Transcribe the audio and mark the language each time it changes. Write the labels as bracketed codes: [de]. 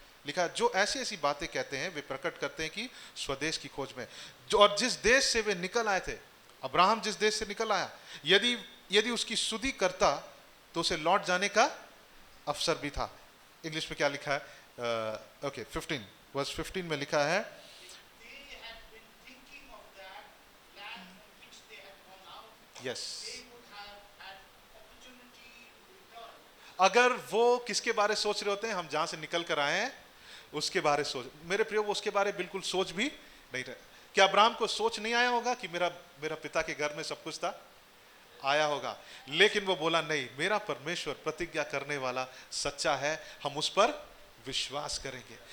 [hi] लिखा, जो ऐसी ऐसी बातें कहते हैं वे प्रकट करते हैं कि स्वदेश की खोज में। जो और जिस देश से वे निकल आए थे, अब्राहम जिस देश से निकल आया, यदि उसकी शुद्धि करता तो उसे लौट जाने का अवसर भी था। इंग्लिश में क्या लिखा है? ओके, 15 वर्स 15 में लिखा है, [en] They had been thinking of that land from which they had gone out. Yes, They would have had opportunity to return. [hi] अगर वो किसके बारे सोच रहे होते हैं, हम जहां से निकल कर आए हैं उसके बारे सोच, मेरे प्रियो वो उसके बारे बिल्कुल सोच भी नहीं रहे। क्या अब्राहम को सोच नहीं आया होगा कि मेरा मेरा पिता के घर में सब कुछ था? आया होगा, लेकिन वो बोला नहीं, मेरा परमेश्वर प्रतिज्ञा करने वाला सच्चा है, हम उस पर विश्वास करेंगे।